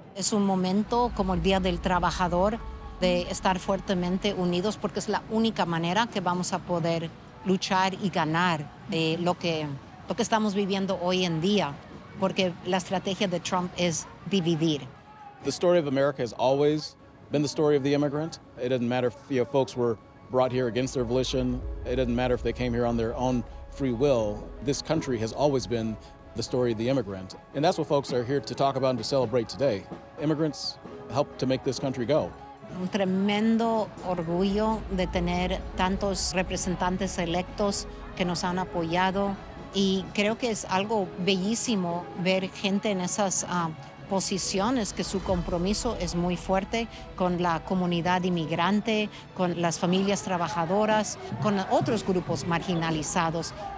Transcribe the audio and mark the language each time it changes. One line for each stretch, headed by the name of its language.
Spanish: Es un momento como el Día del Trabajador de estar fuertemente unidos porque es la única manera que vamos a poder luchar y ganar lo que estamos viviendo hoy en día, porque la estrategia de Trump es dividir.
English: The story of America has always been the story of the immigrant. It doesn't matter if folks were brought here against their volition. It doesn't matter if they came here on their own free will. This country has always been the story of the immigrant. And that's what folks are here to talk about and to celebrate today. Immigrants help to make this country go.
Spanish: Un tremendo orgullo de tener tantos representantes electos que nos han apoyado y creo que es algo bellísimo ver gente en esas posiciones que su compromiso es muy fuerte con la comunidad inmigrante, con las familias trabajadoras, con otros grupos marginalizados.